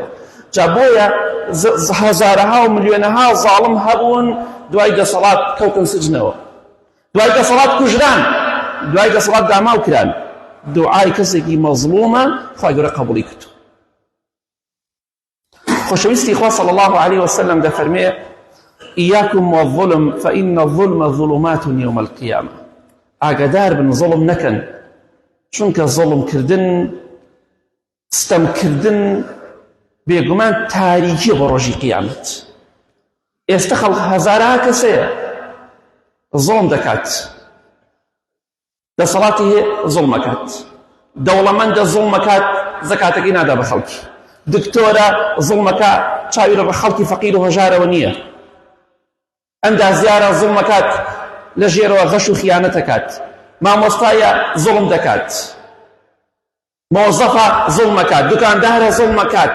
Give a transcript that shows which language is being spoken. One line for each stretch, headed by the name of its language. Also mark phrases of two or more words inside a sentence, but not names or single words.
Central Kurdish: جا بۆیە هەزارەها و ملیۆنەها زاڵم هەبوون، دوای دەسەڵات کەوتن سجنەوە، دوای دەسەڵات کوژران، دوای دەسەڵات داماو کران دوعای کەسێکی مەظلومە خوای گەورە قبوڵی کردو. خۆشەویستی خوا
Arabic: صلی الله عليه وسلم دەفەرمێ ئیاکم والظلم فإن الظلم ظلمات يوم القيامة.
Central Kurdish: ئاگادار بن زڵم نەکەن چونکە زڵمکردن ستەمکردن بێگومان تاریکی بۆ ڕۆژی قیامەت. ئێستا خەڵک هەزارها کەسەیە زڵم دەکات، دەسەڵاتی هەیە زڵم ئەکات، دەوڵەمەندە زڵم ئەکات زەکاتەکەی نادا بە خەڵکی، دکتۆرە زڵم ئەکات چاویرە بە خەڵکی فەقیر و هەژارەوە نییە، ئەندازیارە زڵم ئەکات لە ژێرەوە غەش و خیانەت ئەکات، مامۆستایە زڵم دەکات، مۆزەفە زڵم ئەکات، دوکاندارە زڵم ئەکات.